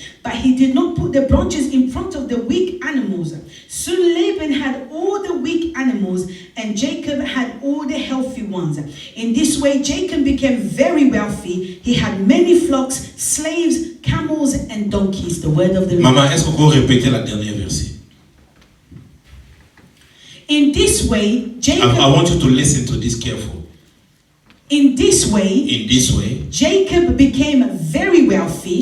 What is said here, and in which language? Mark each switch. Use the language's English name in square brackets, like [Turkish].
[English] But he did not put the branches in front of the weak animals. Soon Laban had all the weak animals and Jacob had all the healthy ones. In this way, Jacob became very wealthy. He had many flocks, slaves, camels, and donkeys. The word of the Lord. [French] Maman, est-ce qu'on peut répéter la dernière verset? [English] In this way, Jacob. I want you to listen to this carefully. In this way, Jacob became very wealthy.